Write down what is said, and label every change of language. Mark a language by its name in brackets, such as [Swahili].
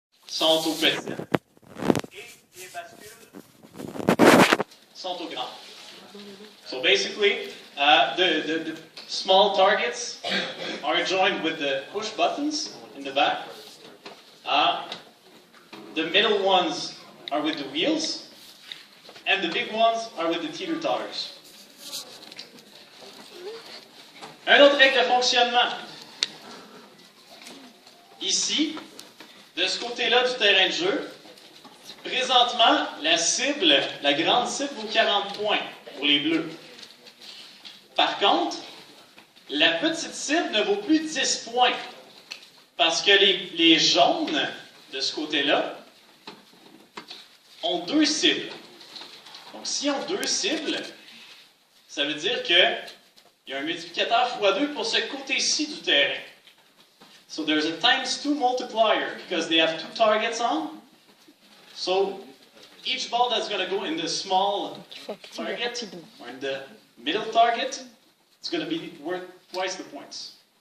[French] sont aux petites et les bascules sont aux grandes. [English] So basically, the small targets are joined with the push buttons in the back. The middle ones are with the wheels, and the big ones are with the teeter-totters. [French] Un autre règle de fonctionnement. Ici, de ce côté-là du terrain de jeu, présentement, la cible, la grande cible vaut 40 points pour les bleus. Par contre, la petite cible ne vaut plus 10 points parce que les jaunes, de ce côté-là, ont 2 cibles. Donc, s'ils ont 2 cibles, ça veut dire qu'il y a un multiplicateur x2 pour ce côté-ci du terrain. [English] So there's a ×2 multiplier because they have 2 targets on. So each ball that's going to go in the small target or in the middle target, it's going to be worth twice the points.